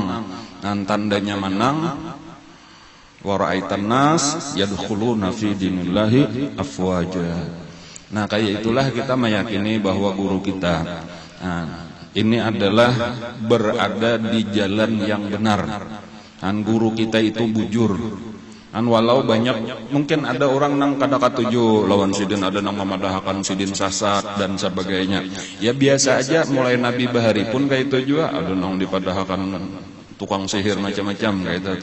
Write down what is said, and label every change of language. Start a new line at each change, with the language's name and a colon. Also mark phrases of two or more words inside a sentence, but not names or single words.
Indonesian: Dan tandanya menang,
Arabic: وَرَأَيْتَ النَّاسَ يَدْخُلُونَ فِي دِينِ اللَّهِ أَفْوَاجًا.
Indonesian: Nah, kayak itulah kita meyakini bahwa guru kita ini adalah berada di jalan yang benar. Dan guru kita itu bujur.
Banjar: Walau banyak mungkin ada orang nang kada katuju lawan sidin, ada nang memadahakan sidin sasat dan sebagainya. Ya biasa aja, mulai Nabi Bahari pun kayak itu juga, ada nang dipadahakan tukang sihir macam-macam kayak itu.